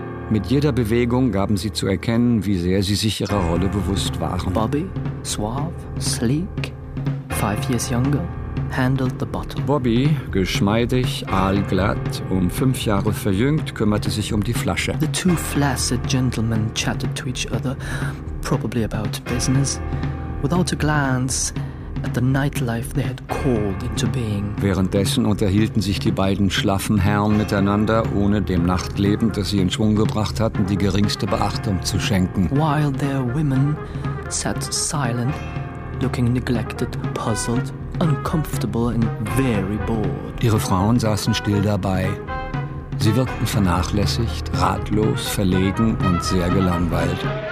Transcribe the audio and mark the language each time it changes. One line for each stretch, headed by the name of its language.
German: Mit jeder Bewegung gaben sie zu erkennen, wie sehr sie sich ihrer Rolle bewusst waren.
English: Bobby, suave, sleek, 5 years younger, handled the bottle.
German: Bobby, geschmeidig, aalglatt, 5 Jahre verjüngt, kümmerte sich um die Flasche.
English: The two flaccid gentlemen chatted to each other, probably about business, without a glance at the nightlife they had called into being.
German: Währenddessen unterhielten sich die beiden schlaffen Herren miteinander, ohne dem Nachtleben, das sie in Schwung gebracht hatten, die geringste Beachtung zu schenken.
English: While their women sat silent, looking neglected, puzzled, uncomfortable and very bored.
German: Ihre Frauen saßen still dabei. Sie wirkten vernachlässigt, ratlos, verlegen und sehr gelangweilt.